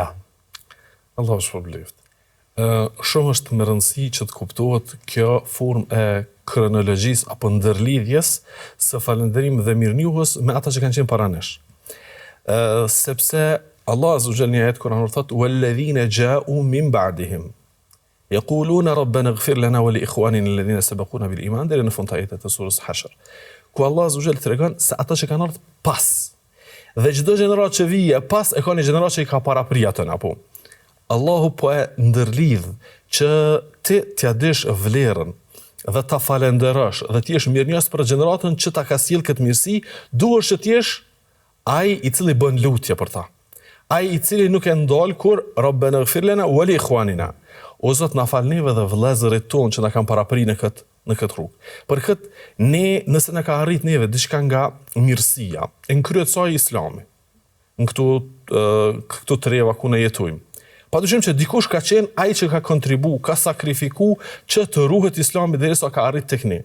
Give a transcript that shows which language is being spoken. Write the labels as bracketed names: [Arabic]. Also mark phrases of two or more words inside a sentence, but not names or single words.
[Albanian] Allahu shpërbleft. Shumë është me rëndësi që të kuptohet kjo formë e kronologjisë apo ndërlidhjes së falënderimit dhe mirënjohjes me ata që kanë qenë para nesh. Sepse [Arabic] الله عز وجل [Albanian] në ajet Kur'anor thotë [Arabic] وَالَّذِينَ جَاءُوا مِنْ بَعْدِهِمْ يَقُولُونَ رَبَّنَا اغْفِرْ لَنَا وَلِإِخْوَانِنَا الَّذِينَ سَبَقُونَا بِالْإِيمَانِ, [Albanian] deri në fund të ajetit të surës Hashr. Ku [Arabic] الله عز وجل [Albanian] tregon se ata që kanë ardhur pas dhe çdo gjenerat që vije pas e ka një gjenerat që i ka paraprit atë apo. Allahu po e ndërlidh që ti t'ia dish vlerën dhe ta falenderosh dhe ti jesh mirënjohës për gjeneratën që ta ka sjell këtë mirësi, duhesh që ti jesh ai i cili bën lutje për ta. Ai i cili nuk e ndal kur [Arabic] ربنا اغفر لنا ولإخواننا. [Albanian] O Zot, na fal neve dhe vëllezërit tonë që na kanë paraprit në këtë rrugë. Për këtë ne, nëse na ka arrit neve diçka nga mirësia, në kryet saj Islami, në këtu treva ku ne jetojmë. Padyshim që dikush ka qenë ai që ka kontribu, ka sakrifiku që të ruhet Islami derisa ka arrit tek ne.